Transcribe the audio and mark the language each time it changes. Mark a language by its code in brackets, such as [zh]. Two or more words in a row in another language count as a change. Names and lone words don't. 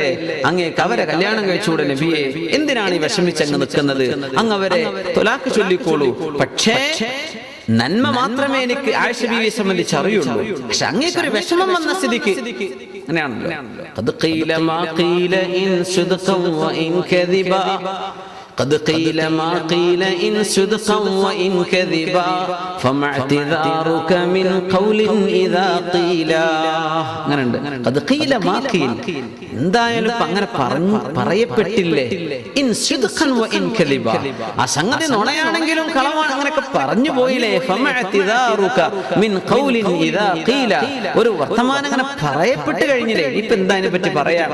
[ml] അങ്ങേക്ക് അവരെ കല്യാണം കഴിച്ചുകൂടെ നബിയെ? എന്തിനാണ് ഈ വിഷമിച്ചങ്ങ് നിൽക്കുന്നത്? അങ്ങ് അവരെ തൊലാക്ക് ചൊല്ലിക്കോളൂ. പക്ഷേ നന്മ മാത്രമേ എനിക്ക് ആയിഷ ബീവിയെ സംബന്ധിച്ച് അറിയുള്ളൂ. പക്ഷെ അങ്ങേക്കൊരു വിഷമം വന്ന സ്ഥിതിക്ക് അങ്ങനെയാണല്ലോ. [ar] قد قيل ما قيل إن صدقا وإن كذبا, قد قيل ما قيل إن صدقا وإن كذبا فما اعتذارك من قول إذا قيل. قد قيل ما قيل, [ml] എന്തായാലും അങ്ങനെ പറയപ്പെട്ടില്ലേ? [ar] إن صدقا وإن كذبا, [ml] ആ സംഗതി നുണയാണെങ്കിലും കളവാണ് അങ്ങനെയൊക്കെ പറഞ്ഞു പോയില്ലേ? [ar] فما اعتذارك من قول إذا قيل, [ml] ഒരു വർത്തമാനം അങ്ങനെ പറയപ്പെട്ട് കഴിഞ്ഞില്ലേ, ഇപ്പൊ എന്താ അതിനെ പറ്റി പറയാം?